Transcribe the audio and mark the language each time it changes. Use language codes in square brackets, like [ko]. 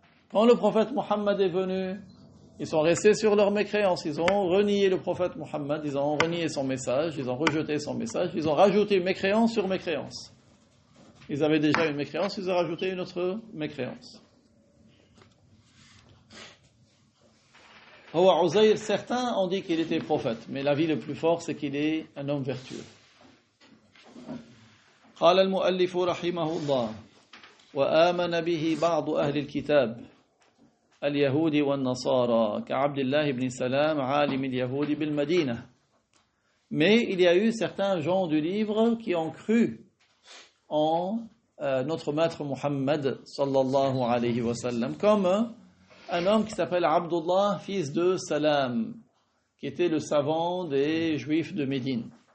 [fr] Quand le prophète Mohammed est venu, ils sont restés sur leur mécréance, ils ont renié le prophète Mohammed, ils ont renié son message, ils ont rejeté son message, ils ont rajouté mécréance sur mécréance. Ils avaient déjà une mécréance, ils ont rajouté une autre mécréance. Uzair, certains ont dit qu'il était prophète, mais l'avis le plus fort, c'est qu'il est un homme vertueux. [ar] قال المؤلف رحمه الله وآمن به بعض أهل الكتاب اليهود والنصارى كعبد الله بن سلام عالم اليهود بالمدينة. [fr] Mais il y a eu certains gens du livre qui ont cru en notre maître Muhammad [ar] sallallahu alayhi wa sallam, [fr] comme un homme qui s'appelle Abdullah, fils de Salam, qui était le savant des Juifs de Médine.